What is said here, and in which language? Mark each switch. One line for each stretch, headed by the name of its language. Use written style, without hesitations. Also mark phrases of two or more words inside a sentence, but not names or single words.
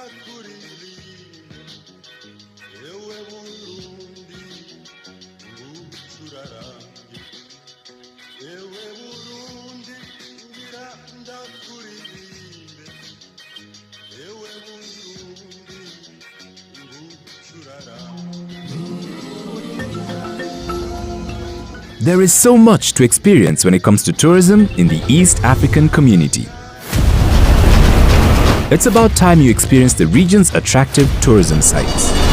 Rundi: ndakuririmbe ewe Burundi ngucurarange ewe Burundi ngira ndakuririmbe ewe Burundi
English: There is so much to experience when it comes to tourism in the East African community. It's about time you experience the region's attractive tourism sites.